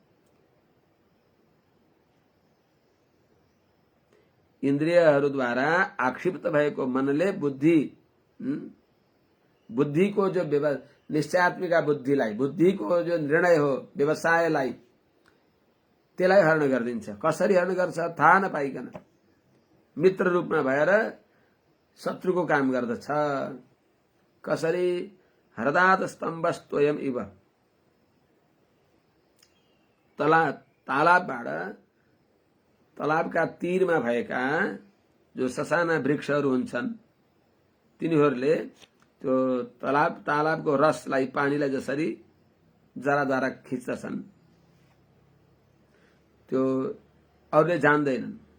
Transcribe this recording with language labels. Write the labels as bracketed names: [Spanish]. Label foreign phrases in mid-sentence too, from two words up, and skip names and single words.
[Nepali] इन्द्रियहरूद्वारा आक्षिप्त भएको मनले बुद्धिको जो निश्चयात्मिका बुद्धिलाई, बुद्धिको जो निर्णय हो व्यवसायलाई, त्यसलाई हरण गरिदिन्छ। कसरी हरण गर्छ थाहा नपाइकन मित्र रूपमा भएर शत्रुको काम गर्दछ। कसरी? [Sanskrit] हरदात स्तम्भस्तोयम इव, [Nepali] तालाबबाट, तालाबका तीरमा भएका जो ससाना वृक्षहरू हुन्छन् तिनीहरूले त्यो तालाबको रसलाई, पानीलाई जसरी जराद्वारा खिच्दछन् त्यो अरूले जान्दैनन्।